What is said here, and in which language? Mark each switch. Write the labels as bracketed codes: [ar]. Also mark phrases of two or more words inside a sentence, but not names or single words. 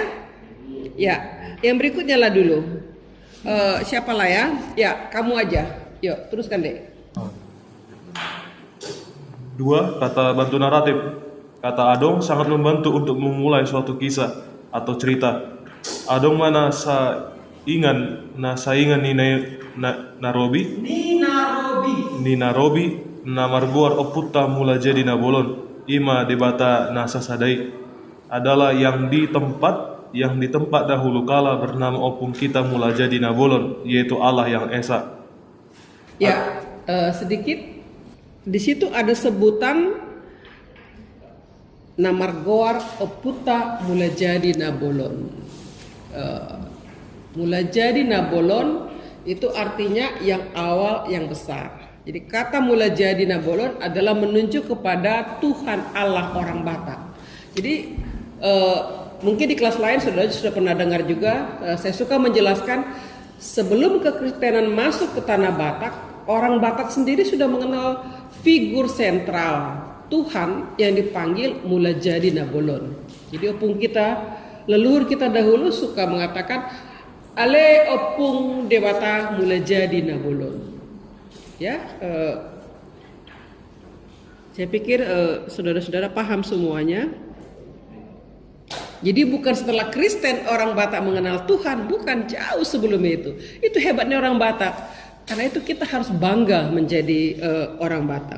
[id] Ya, yang berikutnya lah dulu. Siapa lah ya? Ya, kamu aja. Yuk, teruskan, Dek. 2. Kata bantu naratif. Kata adong sangat membantu untuk memulai suatu kisah atau cerita. [bbc] Adong mana saingan ni Narobi na marguar oputta mula jadi nabolon ima debata nasa sadai [id] adalah yang di tempat dahulu kala bernama opung kita mula jadi nabolon, yaitu Allah yang esa. Ya, sedikit di situ ada sebutan [bbc] namargoar oputta [id] mula jadi nabolon. Mula jadi nabolon itu artinya yang awal, yang besar. Jadi kata mula jadi nabolon adalah menunjuk kepada Tuhan Allah orang Batak. Jadi mungkin di kelas lain saudara sudah pernah dengar juga. Saya suka menjelaskan sebelum kekristenan masuk ke tanah Batak, orang Batak sendiri sudah mengenal figur sentral Tuhan yang dipanggil mula jadi nabolon. Jadi opung kita, leluhur kita dahulu suka mengatakan Ale opung dewata mula jadi nabolon. Ya, saya pikir saudara-saudara paham semuanya. Jadi bukan setelah Kristen orang Batak mengenal Tuhan, bukan, jauh sebelum itu. Itu hebatnya orang Batak. Karena itu kita harus bangga menjadi orang Batak.